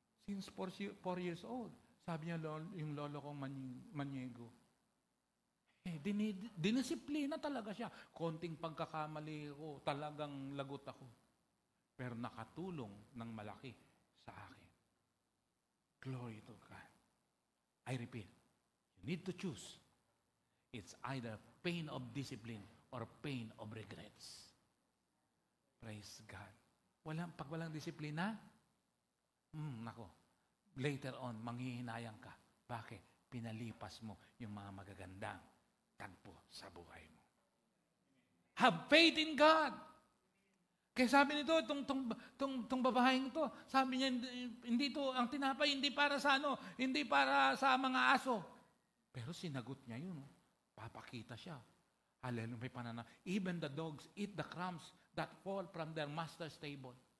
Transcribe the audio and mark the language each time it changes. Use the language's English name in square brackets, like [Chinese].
[Filipino] Since 4 years old. Sabi niya, yung lolo kong Maniego. Dinisiplina talaga siya. Konting pagkakamali ko, talagang lagot ako. Pero nakatulong ng malaki sa akin. [English] Glory to God. I repeat, you need to choose. It's either pain of discipline or pain of regrets. [Filipino] Praise God. Pag walang disiplina, nako, later on, manghihinayang ka. Bakit? Pinalipas mo yung mga magagandang tagpo sa buhay mo. [English] Have faith in God. [Filipino] Kaya sabi nito, itong babaeng ito, sabi niya, hindi ito, ang tinapay, hindi para sa hindi para sa mga aso. Pero sinagot niya yun. Papakita siya. Hallelujah, may pananaw. [English] Even the dogs eat the crumbs that fall from their master's table.